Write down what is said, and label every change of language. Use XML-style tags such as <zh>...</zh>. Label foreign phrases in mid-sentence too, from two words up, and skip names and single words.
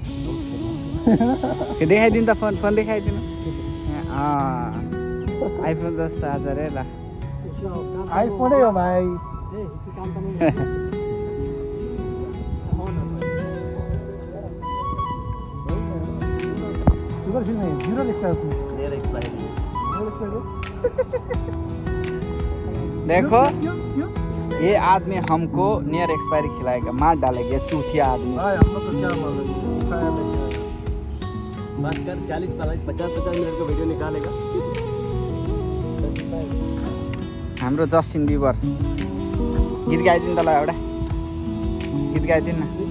<ne>त देखाइदिनु त फोन देखाइदिनु आइफोन जस्तो आज रे ल आइफोनै हो भाइ</ne> <en>sugar free</en> <hi>नहीं 0 लिखा है उसमें</hi> <en>near expiry</en> <hi>देखो ये आदमी हमको</hi> <en>near expiry</en> <hi>खिलाएगा मार डालेगा चूतिया आदमी भाई हम लोग को क्या मालूम बात कर 40-50 मिनट का वीडियो निकालेगा</hi> <ne>हाम्रो जस्टिन बिबर गीत गाइदिनु त ल एउटा गीत गाइदिनु</ne>